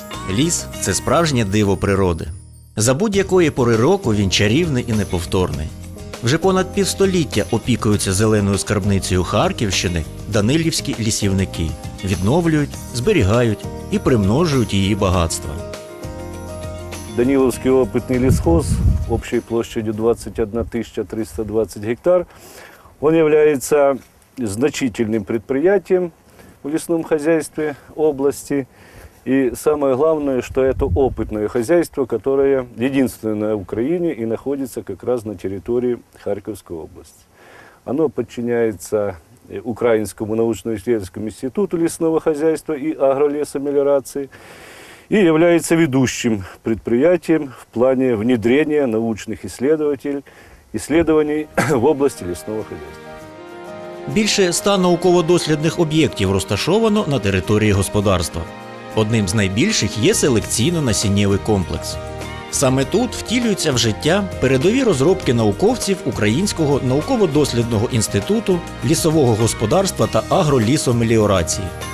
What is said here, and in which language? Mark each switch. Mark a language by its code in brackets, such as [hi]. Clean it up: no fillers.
[uk] Ліс – це справжнє диво природи. За будь-якої пори року він чарівний і неповторний. Вже понад півстоліття опікуються зеленою скарбницею Харківщини данилівські лісівники. Відновлюють, зберігають і примножують її багатства. [ru] Даниловский опытный лесхоз общей площадью 21 320 гектар. Он является значительным предприятием в лесном хозяйстве области. И самое главное, что это опытное хозяйство, которое единственное в Украине и находится как раз на территории Харьковской области. Оно подчиняется Украинскому научно-исследовательскому институту лесного хозяйства и агролесомелиорации и является ведущим предприятием в плане внедрения научных исследований в области лесного хозяйства. [uk] Більше 100 науково-дослідних об'єктів розташовано на території господарства. Одним з найбільших є селекційно-насіннєвий комплекс. Саме тут втілюються в життя передові розробки науковців Українського науково-дослідного інституту лісового господарства та агролісомеліорації.